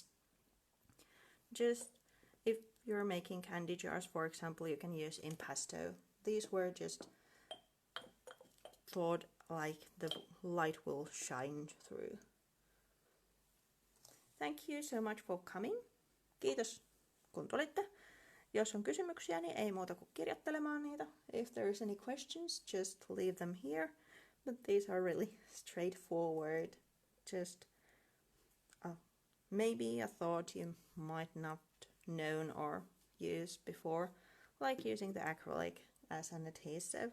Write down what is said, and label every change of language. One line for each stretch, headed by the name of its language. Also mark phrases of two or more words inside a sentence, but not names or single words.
English: Just if you're making candy jars, for example, you can use impasto. These were just thought like the light will shine through. Thank you so much for coming.
Finnish: Kiitos kun tulitte. Jos on kysymyksiä, niin ei muuta kuin kirjoittelemaan niitä.
English: If there's any questions, just leave them here. But these are really straightforward. Just maybe a thought you might not known or used before, like using the acrylic as an adhesive.